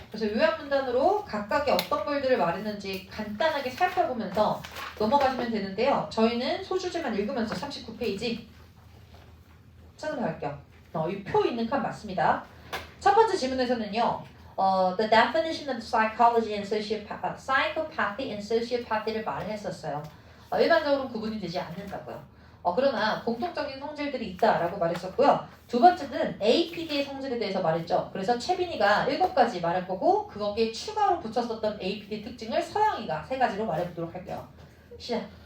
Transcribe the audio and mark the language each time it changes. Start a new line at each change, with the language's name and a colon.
Korean: 그래서 요약 문단으로 각각의 어떤 글들을 말했는지 간단하게 살펴보면서 넘어가시면 되는데요. 저희는 소주제만 읽으면서 39페이지 찾아갈게요. 이 표 있는 칸 맞습니다. 첫 번째 질문에서는요.
English: The definition of psychology and psychopathy and sociopathy를
Korean: 말했었어요. 일반적으로 구분이 되지 않는다고요. 그러나 공통적인 성질들이 있다라고 말했었고요. 두 번째는 APD의 성질에 대해서 말했죠. 그래서 채빈이가 7가지 말할 거고 거기에 추가로 붙였었던 APD 특징을 서영이가 3가지로 말해보도록 할게요. 시작.